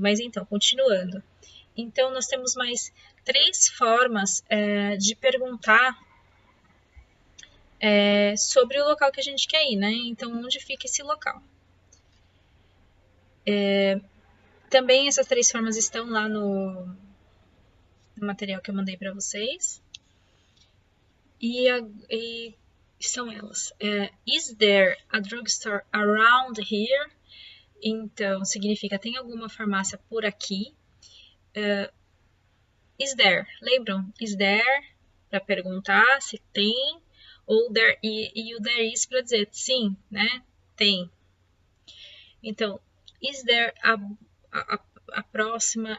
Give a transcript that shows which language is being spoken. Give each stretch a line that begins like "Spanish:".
Portuguese: Mas então, continuando. Então, nós temos mais 3 formas de perguntar sobre o local que a gente quer ir, né? Então, onde fica esse local? Também essas 3 formas estão lá no material que eu mandei para vocês. E são elas.
English: Is there a drugstore around here?
Portuguese: Então, significa, tem alguma farmácia por aqui?
English: Is there?
Portuguese: Lembram? Is there? Para perguntar se tem. Ou there, e o there is para dizer sim, né? Tem. Então, is there a próxima?